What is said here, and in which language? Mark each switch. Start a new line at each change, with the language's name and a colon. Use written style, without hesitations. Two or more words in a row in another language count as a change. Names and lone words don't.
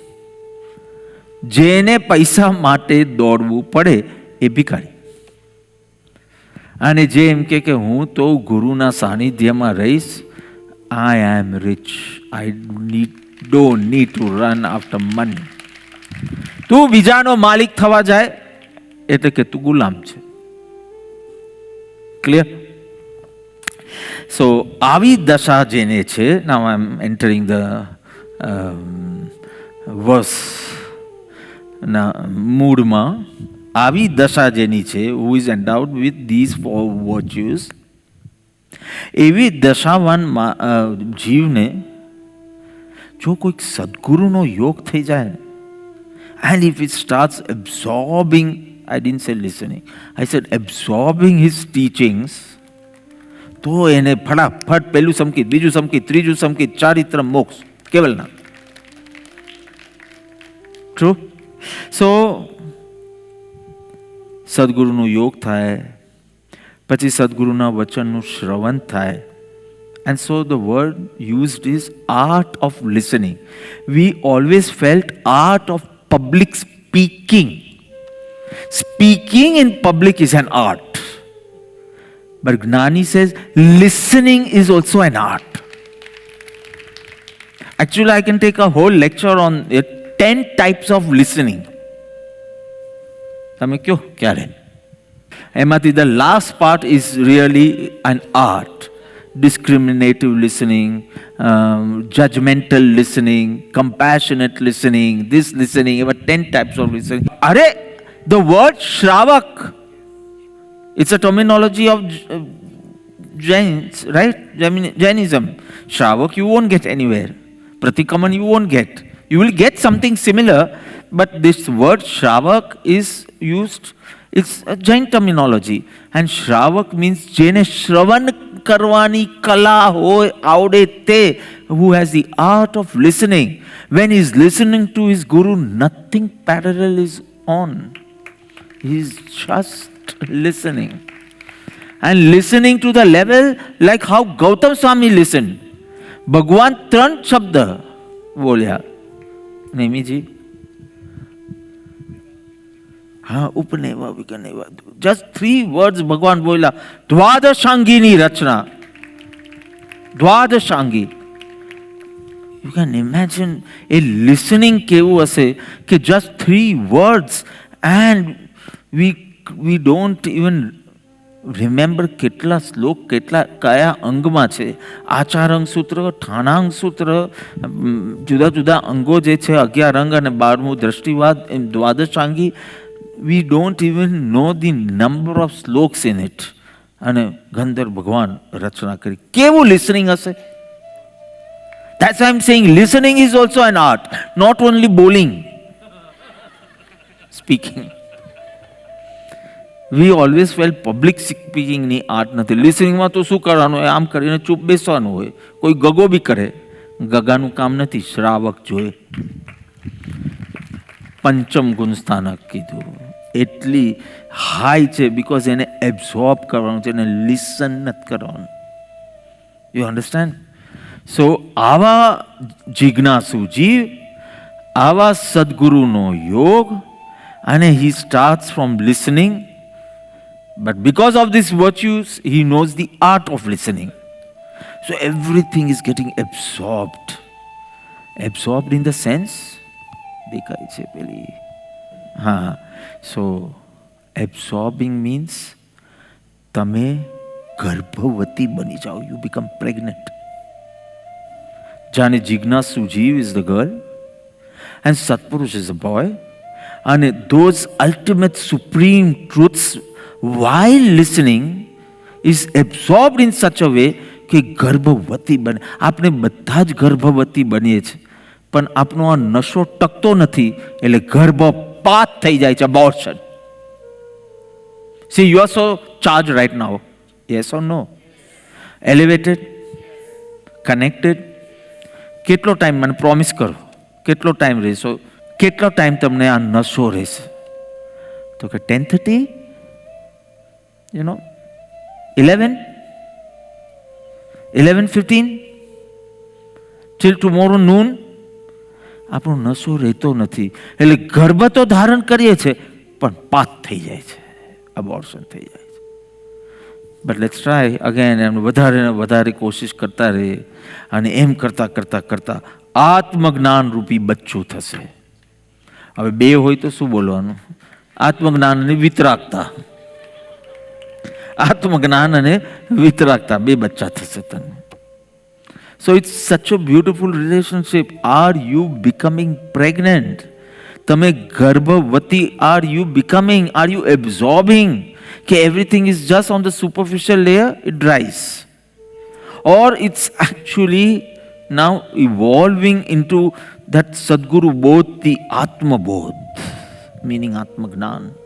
Gujarati: જેને પૈસા માટે દોડવું પડે એ ભિખારી. અને જે એમ કે હું તો ગુરુના સાનિધ્યમાં રહીશ,
English: I am rich, I don't need to run after money.
Gujarati: તું બીજાનો માલિક થવા જાય એટલે કે તું ગુલામ છે.
English: Clear? So
Gujarati: આવી દશા જેને છે,
English: now I am entering the verse
Gujarati: ના મૂળમાં, આવી દશા જેની છે,
English: who is endowed with these 4 virtues,
Gujarati: એવી દશાવાન જીવને જો કોઈક સદગુરુનો યોગ થઈ જાય,
English: and if it starts absorbing, I didn't say listening, I said absorbing his teachings,
Gujarati: તો એને ફટાફટ પહેલું સંકેત, બીજું સંકેત, ત્રીજું સંકેત, ચારિત્ર મોક્ષ કેવલના.
English: ટ્રુ.
Gujarati: સો સદગુરુનો યોગ થાય, પછી સદગુરુના વચનનું શ્રવણ થાય.
English: And so the word used is art of listening. We always felt art of public speaking. Speaking in public is an art. But Gnani says listening is also an art. Actually, I can take a whole lecture on 10 types of listening.
Gujarati: તમે કયો ક્યારે? એમાંથી
English: the last part is really an art. Discriminative listening, judgmental listening, compassionate listening, this listening, about 10 types of listening. Are the word Shravak, it's a terminology of Jains, right? Jainism. Shravak you won't get anywhere. Pratikaman you won't get. You will get something similar, but this word Shravak is used, it's a Jain terminology.
Gujarati: And Shravak means જેને શ્રવણ કરવાની કળા હોય આવડે તે,
English: who has the art of listening. When he is listening to his guru, nothing parallel is on. He is just listening. And listening to the level like how Gautam Swami listened.
Gujarati: Bhagwan 3 શબ્દ બોલ્યા. નેમીજી, હા, ઉપનેવા વિકનેવા,
English: just 3 words
Gujarati: ભગવાન બોલ્યા. દ્વાદશાંગીની રચના, દ્વાદશાંગી.
English: You can imagine a listening
Gujarati: કેવું હશે કે
English: just 3 words and we don't even remember
Gujarati: કેટલા શ્લોક, કેટલા કયા અંગમાં છે. આચારંગ સૂત્ર, ઠાણાંગ સૂત્ર, જુદા જુદા અંગો જે છે, 11 અંગ અને 12મું દ્રષ્ટિવાદ, એમ દ્વાદશાંગી.
English: We don't even know the number of sloks in it.
Gujarati: અને ગંધર્વ ભગવાન રચના કરી. કેવું listening હશે?
English: That's why I'm saying listening is also an art, not only bowling, speaking. We always felt public speaking
Gujarati: ની આર્ટ નથી. લિસનિંગમાં તો શું કરવાનું હોય? આમ કરીને ચૂપ બેસવાનું હોય. કોઈ ગગો બી કરે, ગગાનું કામ નથી, શ્રાવક જોઈએ. પંચમ ગુણ સ્થાનક કીધું, એટલી હાઈ છે બિકોઝ એને એબ્ઝોર્બ કરવાનું છે, એને લિસન નથી કરવાનું.
English: You understand? So
Gujarati: આવા જિજ્ઞાસુ જીવ, આવા સદગુરુનો યોગ, અને
English: he starts from listening, but because of these virtues he knows the art of listening. So everything is getting absorbed. Absorbed in the sense,
Gujarati: દેખાય છે પેલી, હા. સો
English: absorbing means
Gujarati: તમે ગર્ભવતી બની જાઓ.
English: You become pregnant.
Gujarati: જાણે જિજ્ઞાસુ જીવ
English: is the girl and Satpurush is a boy, and those ultimate supreme truths while listening is absorbed in such a way
Gujarati: કે ગર્ભવતી બને. આપણે બધા જ ગર્ભવતી બનીએ છીએ, પણ આપણો આ નશો ટકતો નથી, એટલે ગર્ભપાત થઈ જાય છે,
English: abortion. See, you are so charged right now. Yes or no? Elevated? Connected?
Gujarati: કેટલો ટાઈમ મને પ્રોમિસ કરો, કેટલો ટાઈમ રહેશો, કેટલો ટાઈમ તમને આ નશો રહેશે? તો કે
English: 10:30, 11:15 till tomorrow noon.
Gujarati: આપણો નશો રહેતો નથી, એટલે ગર્ભ તો ધારણ કરીએ છીએ પણ પાત થઈ જાય છે, અબોર્શન થઈ જાય છે.
English: But let's try again.
Gujarati: એમ વધારે ને વધારે કોશિશ કરતા રહીએ, અને એમ કરતાં કરતાં કરતાં આત્મજ્ઞાન રૂપી બચ્ચું થશે. હવે 2 હોય તો શું બોલવાનું? આત્મજ્ઞાન અને વિતરાગતા. આત્મજ્ઞાન અને વિતરાગતા બે બચ્ચા થશે તને.
English: So it's such a beautiful relationship. Are you becoming pregnant?
Gujarati: તમે ગર્ભવતી,
English: are you becoming? Are you absorbing? કે everything is just on the superficial layer, it dries. Or it's actually now evolving into that
Gujarati: સદગુરુ બોધ,
English: the
Gujarati: આત્મ બોધ,
English: meaning
Gujarati: આત્મ જ્ઞાન.